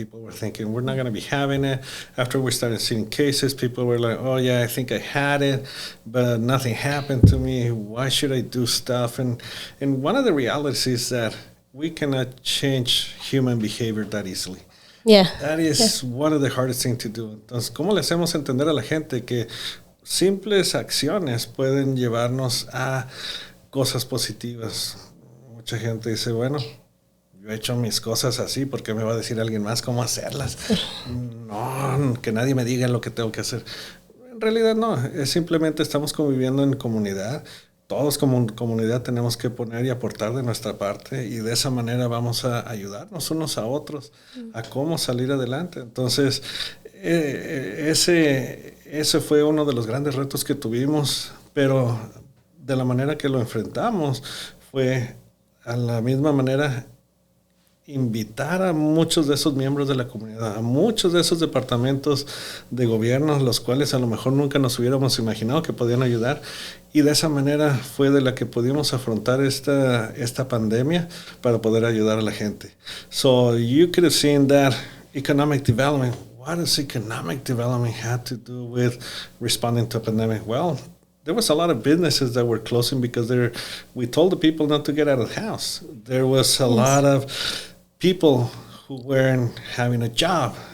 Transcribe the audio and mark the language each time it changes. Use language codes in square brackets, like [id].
[en] People were thinking we're not going to be having it. After we started seeing cases, people were like, oh yeah, I think I had it, but nothing happened to me. Why should I do stuff? And one of the realities is that we cannot change human behavior that easily. Yeah. That is one of the hardest things to do. [es] Entonces, ¿cómo le hacemos entender a la gente que simples acciones pueden llevarnos a cosas positivas? Mucha gente dice, bueno, yo he hecho mis cosas así, ¿por qué me va a decir alguien más cómo hacerlas? No, que nadie me diga lo que tengo que hacer. En realidad no, es simplemente estamos conviviendo en comunidad. Todos como comunidad tenemos que poner y aportar de nuestra parte y de esa manera vamos a ayudarnos unos a otros a cómo salir adelante. Entonces, ese fue uno de los grandes retos que tuvimos, pero de la manera que lo enfrentamos fue a la misma manera invitar a muchos de esos miembros de la comunidad, a muchos de esos departamentos de gobierno, los cuales a lo mejor nunca nos hubiéramos imaginado que podían ayudar, y de esa manera fue de la que pudimos afrontar esta pandemia para poder ayudar a la gente. [en] So you could have seen that economic development. What does economic development have to do with responding to a pandemic? Well, there was a lot of businesses that were closing because we told the people not to get out of the house. There was a lot of people who weren't having a job.